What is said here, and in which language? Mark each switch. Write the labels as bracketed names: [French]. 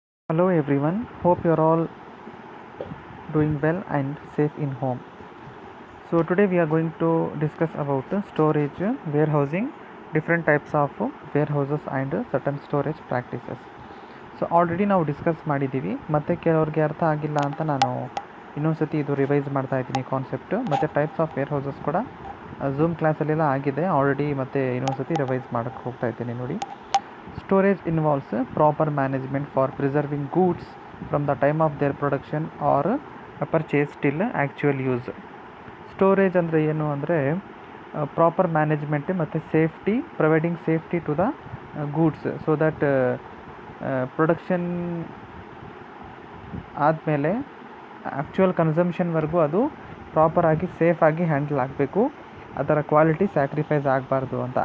[English] Hello everyone, hope you're all doing well and safe in home. So today we are going to discuss about storage, warehousing, different types of warehouses and certain storage practices. [Kannada] So already ನಾವು discuss ಮಾಡಿದ್ದೀವಿ, ಮತ್ತು ಕೆಲವ್ರಿಗೆ ಅರ್ಥ ಆಗಿಲ್ಲ ಅಂತ ನಾನು ಇನ್ನೊಂದ್ಸತಿ ಇದು ರಿವೈಸ್ ಮಾಡ್ತಾ ಇದ್ದೀನಿ ಕಾನ್ಸೆಪ್ಟ್, ಮತ್ತು ಟೈಪ್ಸ್ ಆಫ್ ವೇರ್ ಹೌಸಸ್ ಕೂಡ ಝೂಮ್ ಕ್ಲಾಸಲ್ಲೆಲ್ಲ ಆಗಿದೆ ಆಲ್ರೆಡಿ, ಮತ್ತು ಇನ್ನೊಂದ್ಸತಿ ರಿವೈಸ್ ಮಾಡೋಕ್ಕೆ ಹೋಗ್ತಾ ಇದ್ದೀನಿ ನೋಡಿ. [English] Storage involves proper management for preserving goods from the time of their production or purchase till actual use. [Kannada] Storage ಅಂದರೆ ಏನು ಅಂದರೆ ಪ್ರಾಪರ್ ಮ್ಯಾನೇಜ್ಮೆಂಟ್ ಮತ್ತು safety, [English] providing safety to the goods so that [Kannada] production ಆದಮೇಲೆ actual ಕನ್ಸಂಪ್ಷನ್ವರೆಗೂ ಅದು ಪ್ರಾಪರಾಗಿ ಸೇಫಾಗಿ handle ಆಗಬೇಕು, ಅದರ quality sacrifice ಆಗಬಾರ್ದು ಅಂತ.